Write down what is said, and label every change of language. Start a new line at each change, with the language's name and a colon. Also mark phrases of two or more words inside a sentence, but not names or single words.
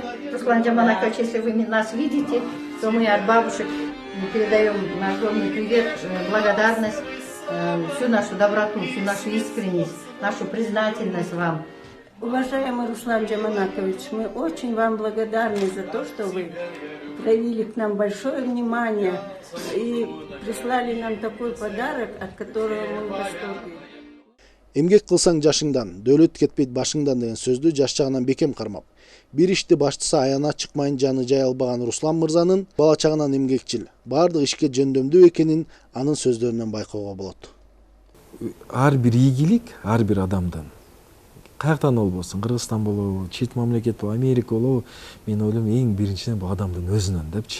Russian: Руслан Джаманакович, если вы нас видите, то мы от бабушек передаем огромный привет, благодарность, всю нашу доброту, всю нашу искренность, нашу признательность вам. Уважаемый Руслан Джаманакович, мы очень вам благодарны за то, что вы проявили к нам большое внимание и прислали нам такой подарок, от которого мы в восторге.
Kyrgyz: Эмгек кылсаң жашыңдан, дөөлөт кетпейт башыңдан деген сөздү жаш жагынан бекем кармап, бир ишти баштысы аягына чыкмайын жаны жай албаган Руслан мырзанын бала чагынан эмгекчил, баардык ишке жөндөмдүү экенин анын сөздөрүнөн байкоого болот. Ар бир ийгилик ар бир адамдан, каяктан болбосун, Кыргызстан болобу, чет мамлекет болобу, Америка болобу, мен ойлойм эң биринчиден бул адамдын өзүнөн депчи.